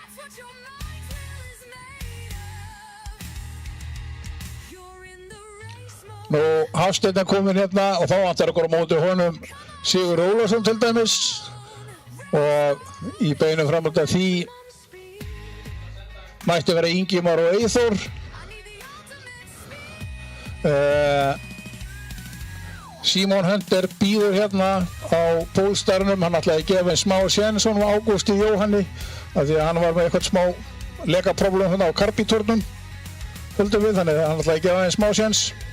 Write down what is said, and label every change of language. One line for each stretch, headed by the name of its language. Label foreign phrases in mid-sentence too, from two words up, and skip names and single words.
English: what your mind will is made of. You're in the race mode.
Icelandic: Nú, Hafsteinn er kominn hérna og þá vantar okkur á móti honum Sigur Ólafsson til dæmis og í beinu framhald af því mætti vera Ingimar og Eyþór. Símon Hunter býður hérna á pólstarnum, hann ætlaði að gefa einn smá séns honum Ágústi Jóhanni af því að hann var með eitthvað smá lekapróblem hérna á karbíturnum höldum við, þannig að hann ætlaði að gefa einn smá séns.